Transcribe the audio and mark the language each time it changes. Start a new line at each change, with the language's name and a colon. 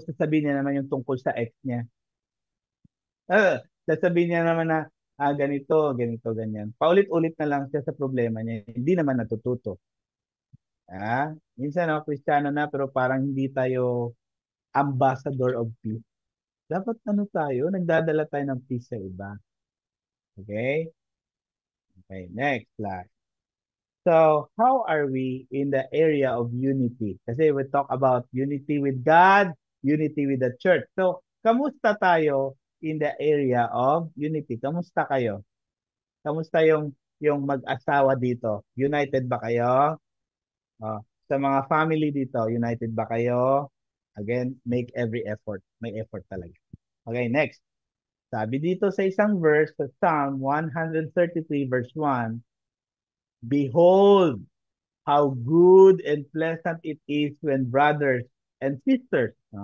Filipino: Sasabihin niya naman yung tungkol sa ex niya. Sasabihin niya naman na, ganito, ganyan. Paulit-ulit na lang siya sa problema niya. Hindi naman natututo. Minsan, Kristiyano na, pero parang hindi tayo ambassador of peace. Dapat tayo, nagdadala tayo ng peace sa iba.
English: Okay? Okay, next slide. So, how are we in the area of unity? Kasi we talk about unity with God, unity with the church. So,
Filipino: kamusta tayo
English: in the area of unity?
Filipino: Kamusta kayo? Kamusta yung mag-asawa dito? United ba kayo? Sa mga family dito, united ba kayo?
English: Again, make every effort.
Filipino: May effort talaga. Okay, next. Sabi dito sa isang verse, sa Psalm 133 verse 1,
English: Behold, how good and pleasant it is when brothers and sisters.